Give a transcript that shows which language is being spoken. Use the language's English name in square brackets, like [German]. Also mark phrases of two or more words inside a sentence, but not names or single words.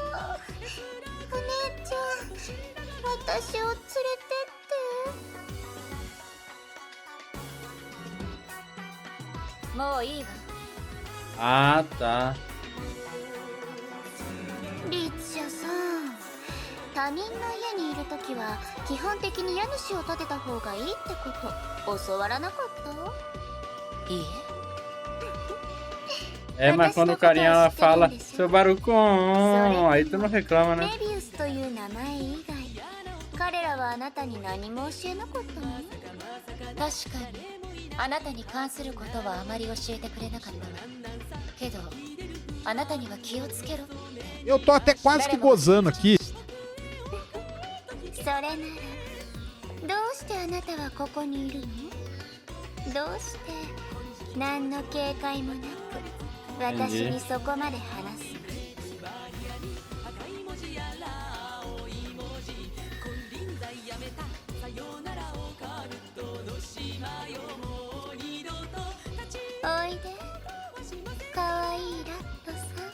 [Japanese] お姉ちゃん、私を連れてって。もういいわ。 [Portuguese] Ah, tá. [Japanese] リッチャさん、他人の家にいるときは基本的に家主を立てた方がいいってこと教わらなかった？いい [Portuguese] É, mas quando o carinha ela fala, seu Barucon, aí tu não reclama, né? [Japanese] メビウスという名前以外、彼らはあなたに何も教えなかったの？確かに。あなたに関することはあまり教えてくれなかったわ。けど、あなたには気をつけろって。 [Portuguese] Eu tô até quase que gozando aqui. [Japanese] それなら、どうしてあなたはここにいるの？どうして何の警戒もなく私にそこまで話す？おいで、かわいいラットさん。